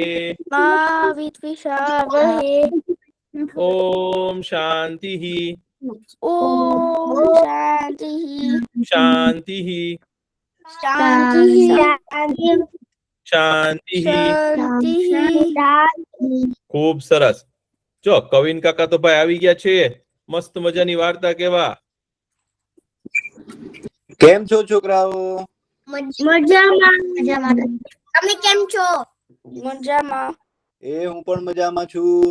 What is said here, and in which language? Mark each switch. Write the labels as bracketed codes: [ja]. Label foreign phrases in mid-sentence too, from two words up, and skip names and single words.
[sa] मा विद्विषावहे ॐ शान्तिः ॐ शान्तिः शान्तिः शान्तिः शान्तिः शान्तिः [gu] ખૂબ સરસ જો કવિન કાકા તો ભાઈ આવી ગયા છે મસ્ત મજાની વાર્તા કેવા કેમ છો છોકરાઓ? મજામાં. તમે કેમ છો? મજામાં. હું પણ મજામાં છું.